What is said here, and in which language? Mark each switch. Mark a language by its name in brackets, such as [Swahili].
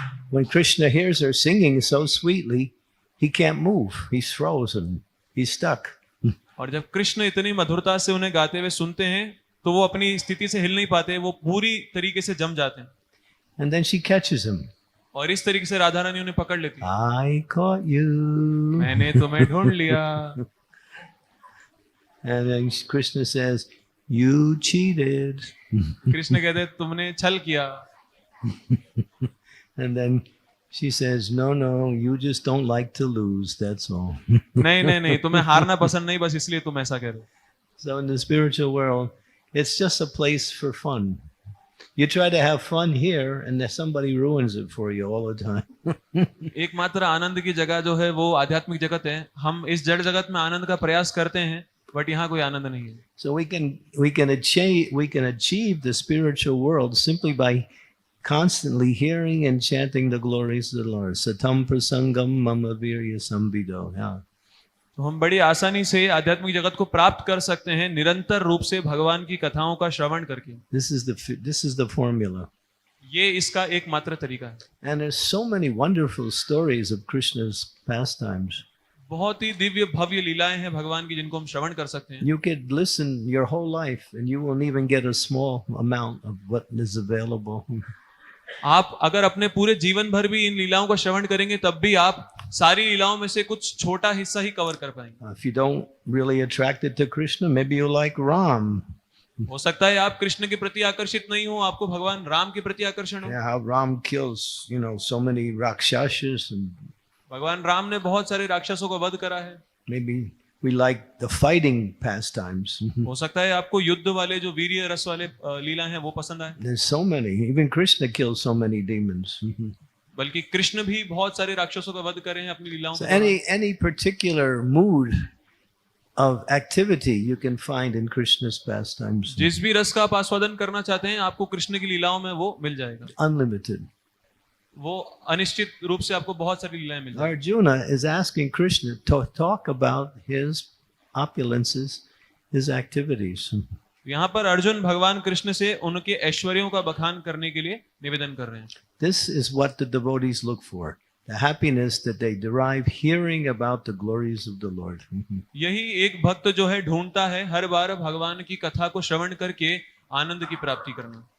[English] When Krishna hears her singing so sweetly, he can't move. He's frozen. He's stuck. [Hindi] और जब कृष्ण इतनी मधुरता से उन्हें गाते हुए सुनते हैं तो वो अपनी स्थिति से हिल नहीं पाते, वो पूरी तरीके से जम जाते हैं। [English] And then she catches him. [Hindi] और इस तरीके से राधा रानी उन्हें पकड़ लेती है। [English] I caught you. [Hindi] मैंने तुम्हें ढूंढ लिया। [English] And then Krishna says, you cheated. [Hindi] Krishna कहते हैं तुमने छल किया। [English] And then she says, no, no, you just don't like to lose. That's all. [Hindi] नहीं नहीं नहीं, तुम्हें हारना पसंद नहीं, बस इसलिए तुम ऐसा कह रहे हो। [English] So in the spiritual world, it's just a place for fun. You try to have fun here, and then somebody ruins it for you all the time. [Hindi] एकमात्र आनंद की जगह जो है वो आध्यात्मिक जगत है। हम इस जड़ जगत में आनंद का प्रयास करते हैं, बट यहाँ कोई आनंद नहीं है। [English] So we can achieve the spiritual world simply by constantly hearing and chanting the glories of the Lord. [Sanskrit] Satam prasangam mama virya sambido. Yeah. [Hindi] तो हम बड़ी आसानी से आध्यात्मिक जगत को प्राप्त कर सकते हैं निरंतर रूप से भगवान की कथाओं का श्रवण करके। [English] This is the formula. [Hindi] ये इसका एकमात्र तरीका है। [English] And there's so many wonderful stories of Krishna's pastimes. [Hindi] बहुत ही दिव्य भव्य लीलाएं हैं भगवान की जिनको हम श्रवण कर सकते हैं। [English] You could listen your whole life and you won't even get a small amount of what is available. [Hindi] आप अगर अपने पूरे जीवन भर भी इन लीलाओं का श्रवण करेंगे तब भी आप सारी लीलाओं में से कुछ छोटा हिस्सा ही कवर कर पाएंगे। [English] If you don't really attracted to Krishna, maybe you like Ram. [Hindi] हो सकता है आप कृष्ण के प्रति आकर्षित नहीं हो, आपको भगवान राम के प्रति आकर्षण हो। [English] Yeah, how Ram kills, so many rakshasas, and [Hindi] भगवान राम ने बहुत सारे राक्षसों का वध करा है। [English] maybe we like the fighting pastimes. [Hindi] हो सकता है आपको युद्ध वाले जो वीर्य रस वाले लीला हैं वो पसंद आए। [English] There's so many. Even Krishna kills so many demons. [Hindi] बल्कि कृष्ण भी बहुत सारे राक्षसों का वध करे हैं अपनी लीलाओं [English] So [Hindi] में। [English] any particular mood of activity you can find in Krishna's pastimes. [Hindi] जिस भी रस का आप आस्वादन करना चाहते हैं आपको कृष्ण की लीलाओं में वो मिल जाएगा। [English] Unlimited. [Hindi] वो अनिश्चित रूप से आपको बहुत सारी लीलाएं मिल जाएंगी। [English] Arjuna is asking Krishna to talk about his opulences, his activities. [Hindi] यहाँ पर अर्जुन भगवान कृष्ण से उनके ऐश्वर्यों का बखान करने के लिए निवेदन कर रहे हैं। [English] This is what the devotees look for, the happiness that they derive hearing about the glories of the Lord. [Hindi] यही एक भक्त जो है ढूंढता है हर बार भगवान की कथा को श्रवण करके आनंद की प्राप्ति करना,